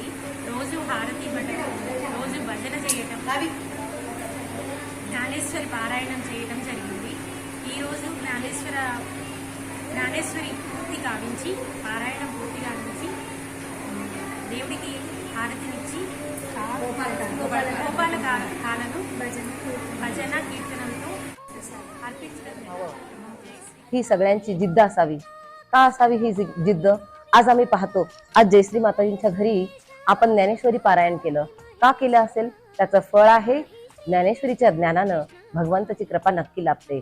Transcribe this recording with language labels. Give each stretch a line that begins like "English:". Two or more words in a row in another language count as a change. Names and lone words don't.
Telugu: రోజు హారతి ఇవ్వటం, రోజు భజన చేయటం, జ్ఞానేశ్వరి పారాయణం చేయటం జరిగింది. ఈరోజు జ్ఞానేశ్వరి పూర్తి కావించి పారాయణం పూర్తి కావించి దేవుడికి హారతినిచ్చి గోపాల కాలను భజన కీర్తనంతో अर्पिंचడం.
Marathi: ही सगळ्यांची जिद्द असावी. का असावी ही जिद्द? आज आम्ही पाहतो, आज जयश्री माताजींच्या घरी आपण ज्ञानेश्वरी पारायण केलं. का केलं असेल? त्याचं फळ आहे ज्ञानेश्वरीच्या ज्ञानानं भगवंताची कृपा नक्की लाभते.